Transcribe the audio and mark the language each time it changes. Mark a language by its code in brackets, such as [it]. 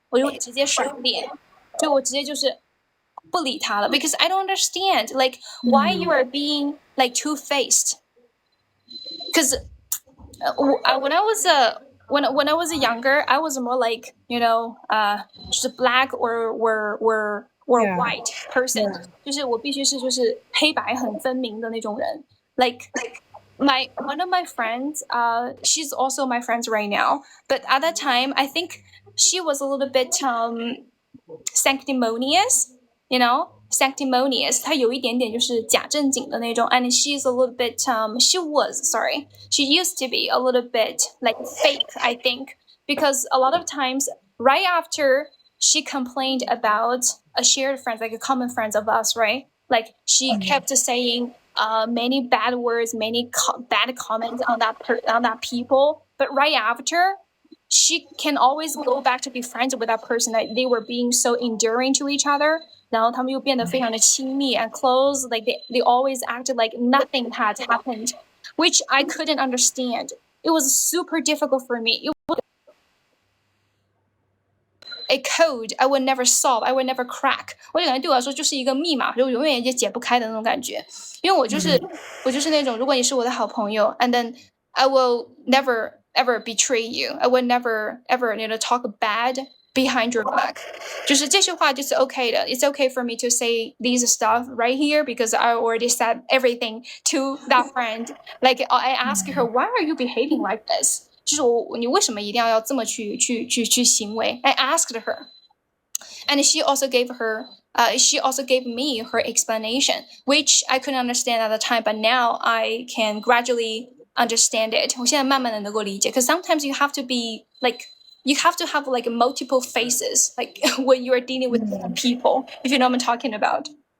[zh] 我就直接甩脸，就我直接就是不理他了 [en] because I don't understand like why you are being like two-faced. Because when I was when I was younger, I was more like, just a black or white person. [zh] 就是我必须是就是黑白很分明的那种人。 [en] Like one of my friends, she's also my friends right now, but at that time I think she was a little bit sanctimonious, sanctimonious. [zh] 她有一点点就是假正经的那种 [en] and she's a little bit she used to be a little bit like fake, I think, because a lot of times right after she complained about a shared friend, like a common friends of us, right? Like she kept saying many bad words, many bad comments on that people, but right after she can always go back to be friends with that person, that they were being so enduring to each other. [zh] 然后他们又变得非常的亲密 [en] and close, like they always acted like nothing had happened, which I couldn't understand. It was super difficult for me. It was a code I would never solve, I would never crack. [zh] 我感觉对我来说就是一个密码，就永远也解不开的那种感觉。因为我就是那种，如果你是我的好朋友 [en] and then I will never ever betray you. I would never ever talk bad behind your back. [zh] 就是这句话就是 okay 的。 [en] It's okay for me to say these stuff right here because I already said everything to that friend. Like I asked her, why are you behaving like this? [zh] 就是你为什么一定要这么去行为 [en] I asked her. And she also gave me her explanation, which I couldn't understand at the time, but now I can gradually understand it. [zh] 我现在慢慢的能够理解 [en] because sometimes you have to be like you have to have like multiple faces, like when you are dealing with different people, if you know what I'm talking about.